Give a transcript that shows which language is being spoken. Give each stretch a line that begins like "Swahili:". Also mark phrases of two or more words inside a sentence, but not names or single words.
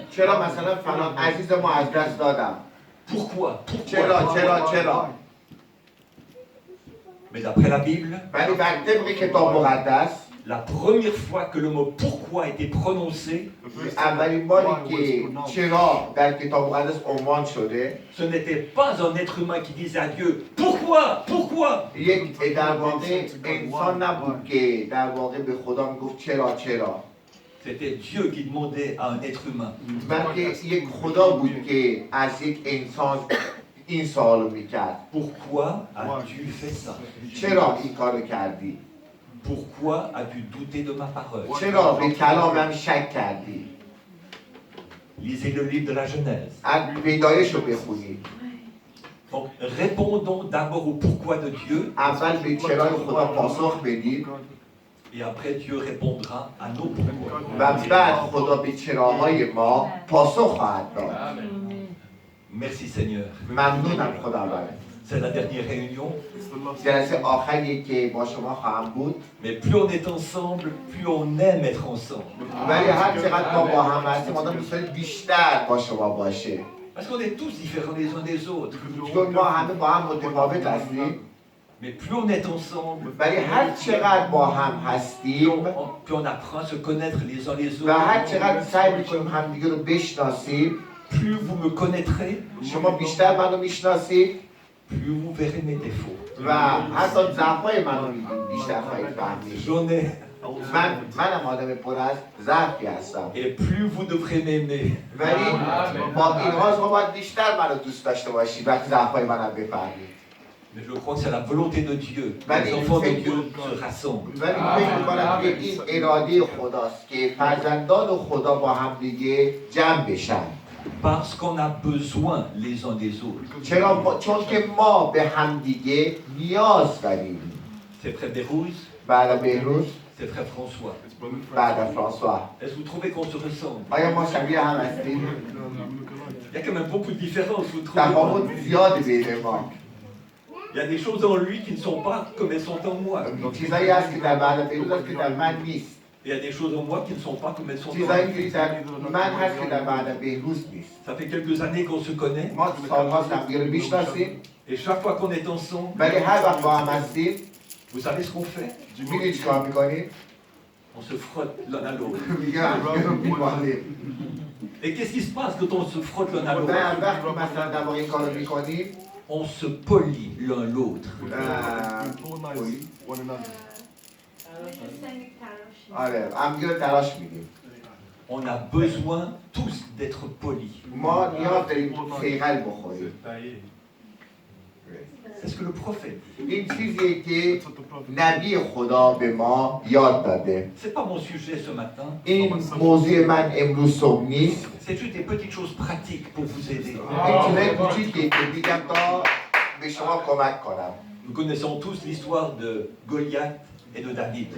Persian: چرا مثلا فلان عزیز ما از دست دادم؟
French: Pourquoi?
Persian: چرا؟
French: Mais d'après la Bible,
Persian: ولی بر طبق کتاب مقدس
French: la première fois que le mot pourquoi a été prononcé,
Persian: اولین باری که چرا در کتاب مقدس عنوان شده،
French: ce n'était pas un être humain qui disait à Dieu pourquoi?
Persian: یک در واقع انسان نبود که در واقع به خدا میگفت چرا.
French: C'était Dieu qui demandait à un être humain.
Persian: بلکه یک خدا بود که از یک انسان این سوالو میکرد.
French: Pourquoi as-tu fait ça?
Persian: چرا این کارو کردی؟
French: Pourquoi as-tu douté de ma parole?
Persian: چرا به کلامم شک کردی؟
French: Lisez le livre de la Genèse.
Persian: از پیدایش رو بخونید.
French: Donc, répondons d'abord au pourquoi de Dieu,
Persian: اول به چرای خدا پاسخ بدید
French: et après Dieu répondra à nos pourquoi.
Persian: و بعد خدا به چراهای ما پاسخ خواهد داد.
French: Merci Seigneur.
Persian: ممنونم خداوند.
French: C'est la dernière réunion,
Persian: جلسه آخری که با شما خواهم بود.
French: mais plus on est ensemble, plus on aime être ensemble.
Persian: ولی هر چقدر ما با هم هستیم آدم دوست داره بیشتر با شما باشه.
French: Parce qu'on est tous différents les uns des autres.
Persian: چون ما همه با هم متفاوت هستیم.
French: Mais plus on est ensemble,
Persian: ولی هر چقدر با هم هستیم
French: plus on apprend à se connaître les uns les
Persian: و هر
French: autres,
Persian: چقدر سعی میکنیم همدیگه رو بشناسیم،
French: plus vous me connaîtrez,
Persian: شما بیشتر منو میشناسید
French: plus vous verrez mes défauts.
Persian: و حتی ضعف‌های منو می‌بینید، بیشتر خواهید فهمید.
French: J'en ai,
Persian: منم آدم پر از ضعفی هستم،
French: et plus vous devrez m'aimer.
Persian: ولی با اینها شما باید بیشتر منو دوست داشته باشید وقتی ضعف‌های منم بفهمید.
French: Mais je crois que c'est la volonté de Dieu. Allez, Les enfants de faites- Dieu se rassemblent.
Persian: ولی فکر می‌کنم که این اراده خداست که فرزندان خدا با هم دیگه جمع بشن.
French: Parce qu'on a besoin les uns des autres.
Persian: چون که ما به هم دیگه نیاز داریم.
French: C'est frère Bérouz,
Persian: بعد بهروز،
French: c'est frère François.
Persian: بعد فرانسوا.
French: Est-ce que vous trouvez qu'on se ressemble?
Persian: آیا ما شبیه هم هستیم؟
French: Il y a quand même beaucoup de différences, vous trouvez pas?
Persian: تفاوت زیادی بین ما.
French: Il y a des choses en lui qui ne sont pas comme elles sont en moi.
Persian: چیزایی هست که در بعد بهروز هست که در من نیست.
French: Et il y a des choses en moi qui ne sont pas comme elles sont en
Persian: چیزایی
French: lui.
Persian: که در من هست که در بعد بهروز نیست.
French: Ça fait quelques années qu'on se connaît,
Persian: ما سال‌هاست همدیگه رو میشناسیم،
French: et chaque fois qu'on est ensemble,
Persian: ولی هر وقت با هم هستیم
French: vous savez ce qu'on fait?
Persian: می‌دونید چیکار می‌کنیم؟
French: On se frotte l'un à l'autre.
Persian: میگه همدیگه رو میبالیم.
French: Et qu'est-ce qui se passe quand on se frotte l'un à
Persian: و
French: l'autre?
Persian: وقتی مثلا در واقع این کار رو میکنیم
French: On se polie l'un l'autre.
Persian: آره همدیگه رو تلاش میدیم.
French: On a besoin tous d'être polis.
Persian: ما نیاز داریم صیقل بخوریم.
French: C'est ce que le prophète dit.
Persian: این چیزیه که نبی خدا به ما یاد داده.
French: C'est pas mon sujet ce matin.
Persian: این موضوع من امروز صبح نیست.
French: C'est juste des petites choses pratiques pour vous aider.
Persian: این چیزای کوچیکیه که میگم تا به شما کمک کنم.
French: Nous connaissons tous l'histoire de Goliath et de David.